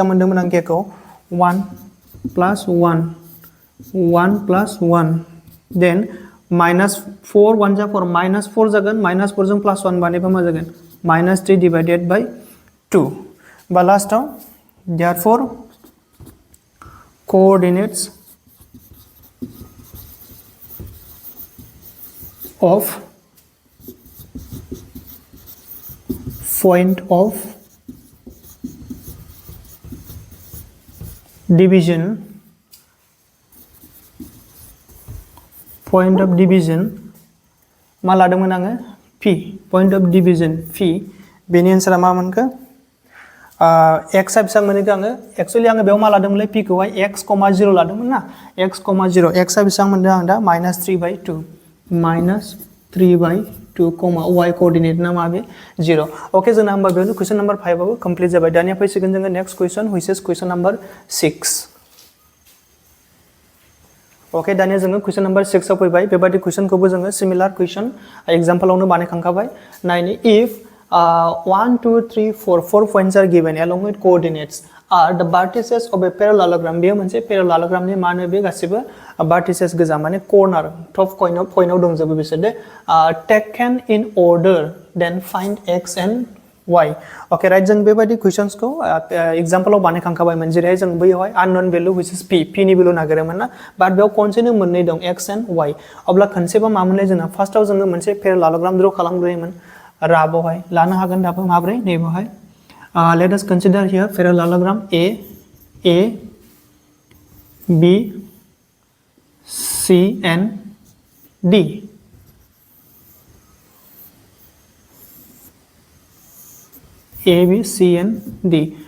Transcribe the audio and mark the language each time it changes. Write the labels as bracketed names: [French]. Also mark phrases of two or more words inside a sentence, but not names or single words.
[Bodo] मोनदोंमोन आं k खौ 1 plus 1 1 [English] plus 1 then -4 1 जा [Bodo] 4 -4 जागोन -4 जों +1 बानायबा मा जागोन -3 [English] divided by 2 [Bodo] बा लास्टआव [English] therefore coordinates of point of division point of division [Bodo] मा लादोंमोन आङो p [English] point of division [Bodo] p बेनि आन्सारा मा मोनखो x आ बेसेबां मोनखो आङो एक्चुअली आङो बेयाव मा लादोंमोनलाय p खौहाय x, 0 लादोंमोन ना x, 0 x आ बेसेबां मोनदों आं दा -3/2 -3/2 y कोऑर्डिनेट ना मा बे 0 ओके जोंना होमबा बेयावनो [English] question number 5 [Bodo] आबो कंप्लीट जाबाय दानिया फैसिगोन जोङो [English] next question which is question number 6 [Bodo] ओके दानिया जोङो [English] question number 6 [Bodo] आव फैबाय बेबादि क्वेश्चनखौबो जोङो [English] similar question [Bodo] एग्जांपलआवनो बानायखांखाबाय नायनि [English] if 1 2 3 4 4 points are given along with coordinates are the vertices of a parallelogram [Bodo] बेयो मोनसे parallelogram नि माने बे गासिबो vertices गोजा माने [English] corner top [Bodo] पॉइन्टआव दंजोबो बिसोर दे [English] taken in order then find x and y okay right [Bodo] जों बेबादि क्वेश्चन्सखौ एग्जांपलआव बानायखांखाबायमोन जेरैहाय जों बैयावहाय [English] unknown value which is p [Bodo] नि भेल्यु नागिरोमोन ना बाट बेयाव खनसेनो मोननै दं [English] x and y [Bodo] अब्ला खनसेबा मामोनलाय जोंना फार्स्टआव जोङो मोनसे पेरालेलोग्राम ड्र खालामग्रोयोमोन राबावहाय लानो हागोन दाबो माब्रै नैबावहाय [English] let us consider here parallelogram a b c and d [Bodo] A, B, C and D.